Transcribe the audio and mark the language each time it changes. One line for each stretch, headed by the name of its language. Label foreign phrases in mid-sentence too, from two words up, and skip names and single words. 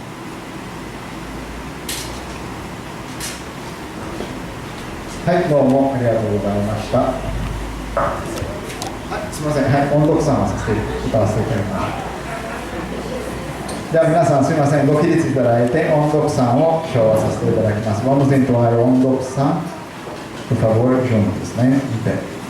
Japanese: はい、どうもありがとうございました。はい、すみません、はい、音読さんを歌わせていただきます。では皆さんすみません、ご起立いただいて音読さんを唱和させていただきます。
Portuguese: Vamos entoar o Ondoku-san Por favor, juntos, né? Em pé.